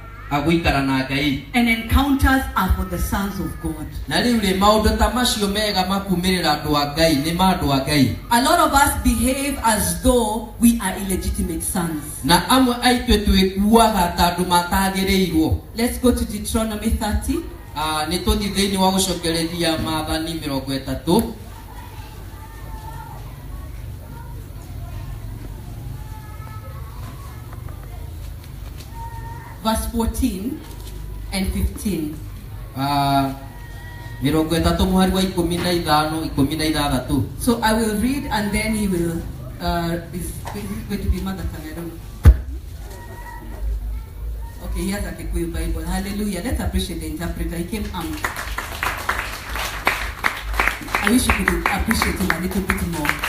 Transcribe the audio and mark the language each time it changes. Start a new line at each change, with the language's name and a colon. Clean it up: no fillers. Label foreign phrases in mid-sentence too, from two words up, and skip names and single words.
Kikuyu: agũikara na Ngai.
English: And encounters are for the sons of God.
Kikuyu: Na rĩu rĩ maũndũ ta macio mega makumĩrĩra andũ a Ngai nĩ ma andũ a Ngai.
English: A lot of us behave as though we are illegitimate sons.
Kikuyu: Na amwe aitũ twĩkuaga ta andũ matagĩrĩirwo.
English: Let's go to Deuteronomy 30.
Kikuyu: Nĩ tũthiĩ thĩinĩ wa gũcokereria Maathani 30.
English: Verse 14 and 15.
Kikuyu: 30 mũhari wa 15, 16.
English: So I will read and then he will, is going to be mother tongue, I don't know. Okay, here's a Kikuyu Bible. Hallelujah. Let's appreciate the interpreter. He came armed. I wish you could appreciate him a little bit more.